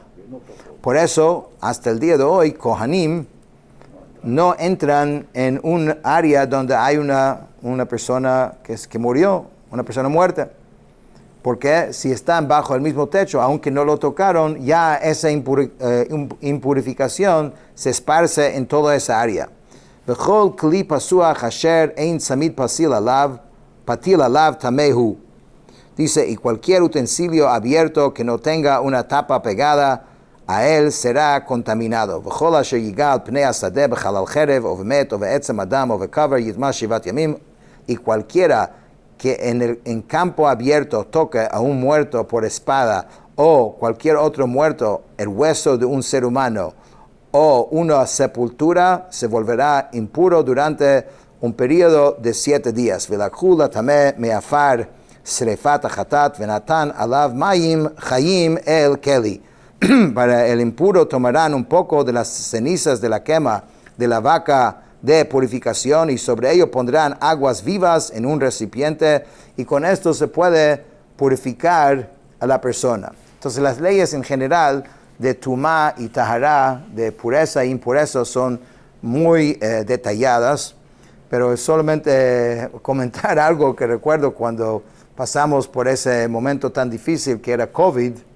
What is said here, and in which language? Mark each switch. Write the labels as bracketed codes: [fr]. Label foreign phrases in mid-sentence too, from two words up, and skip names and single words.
[es] Por eso, hasta el día de hoy, Kohanim no entran en un área donde hay una persona que murió, una persona muerta. Porque si están bajo el mismo techo, aunque no lo tocaron, ya esa impurificación se esparce en toda esa área. [he] וכל כלי פתוח אשר אין צמיד פתיל עליו טמא הוא. [es] Dice, y cualquier utensilio abierto que no tenga una tapa pegada, a él será contaminado. [he] וכל אשר יגע פני השדה בחלל חרב או במת או בעצם אדם או בקבר יטמא שבעת ימים. [es] Y cualquiera que en campo abierto toque a un muerto por espada o cualquier otro muerto, el hueso de un ser humano o una sepultura, se volverá impuro durante un periodo de 7 días. [he] ולקחו לטמא מעפר שרפת החטאת ונתן עליו מים חיים אל כלי. [es] Para el impuro tomarán un poco de las cenizas de la quema de la vaca de purificación y sobre ello pondrán aguas vivas en un recipiente y con esto se puede purificar a la persona. Entonces las leyes en general de tumá y tahará, de pureza e impureza, son muy detalladas, pero es solamente comentar algo que recuerdo cuando pasamos por ese momento tan difícil que era COVID.